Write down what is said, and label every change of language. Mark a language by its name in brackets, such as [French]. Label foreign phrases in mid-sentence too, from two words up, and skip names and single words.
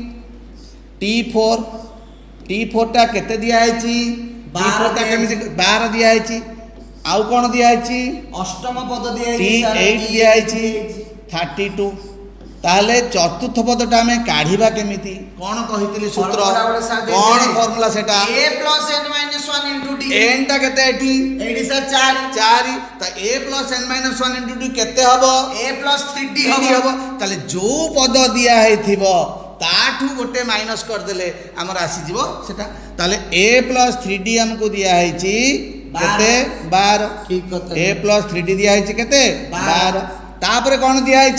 [Odia] T4 ଟା କେତେ ଦିଆହେଇଛି? T4 ଟା କେମିତି 12 ଦିଆହେଇଛି। ଆଉ କ'ଣ ଦିଆହେଇଛି? ଅଷ୍ଟମ ପଦ ଦିଆହେଇଛି T8 ଦିଆହେଇଛି 32। ତାହେଲେ ଚତୁର୍ଥ ପଦଟା ଆମେ କାଢ଼ିବା କେମିତି? କ'ଣ କହିଥିଲି ସୂତ୍ର? କ'ଣ ଫର୍ମୁଲା ସେଟା? [English] a plus n-1 into d। [Odia] n ଟା କେତେ ଏଠି? ଏଇଠି ସାର୍ 4 ତ [English] a plus n-1 into d [Odia] କେତେ ହେବ? [English] a plus 3d 3d [Odia] ହେବ। ତାହେଲେ ଯୋଉ ପଦ ଦିଆ ହେଇଥିବ ତାଠୁ ଗୋଟେ ମାଇନସ୍ କରିଦେଲେ ଆମର ଆସିଯିବ ସେଟା। ତାହେଲେ [English] a plus 3d [Odia] ଆମକୁ ଦିଆହେଇଛି କେତେ? 12। ଠିକ୍ କଥା। [English] a plus 3d [Odia] ଦିଆହେଇଛି କେତେ? 12। ତାପରେ କ'ଣ ଦିଆହେଇଛି?